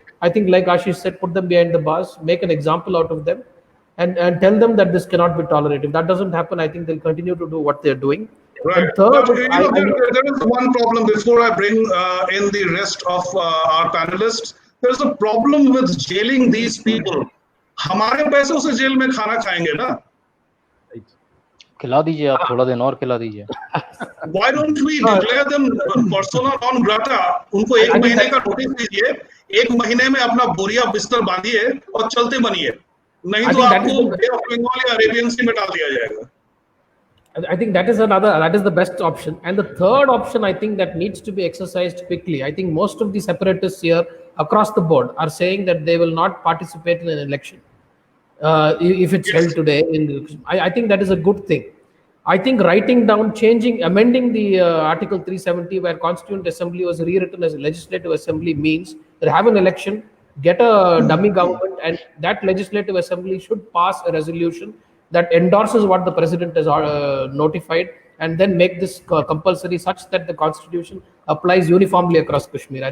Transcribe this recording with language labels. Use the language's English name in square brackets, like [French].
[English] I think, like Ashish said, put them behind the bars, make an example out of them, and tell them that this cannot be tolerated. If that doesn't happen, I think they'll continue to do what they're doing. Right. And third, But, there is one problem before I bring in the rest of our panelists. There is a problem with jailing these people. [Hindi] हमारे पैसों से jail में खाना खाएंगे ना? खिला दीजिए आप, थोड़ा दिन और खिला दीजिए. [English] Why don't we declare them persona non grata? [Hindi] उनको एक महीने का नोटिस दीजिए, एक महीने में अपना बोरिया बिस्तर बांधिए और चलते बनिए. नहीं तो आपको बे ऑफ बंगाल या अरेबियन सी में डाल दिया जाएगा. [English] I think that is the best option. And the third option, I think, that needs to be exercised quickly. I think most of the separatists here across the board are saying that they will not participate in an election if it's held today. I think that is a good thing. I think writing down, amending the Article 370, where Constituent Assembly was rewritten as a Legislative Assembly, means that have an election, get a dummy government, and that Legislative Assembly should pass a resolution that endorses what the president has notified, and then make this compulsory such that the constitution applies uniformly across Kashmir.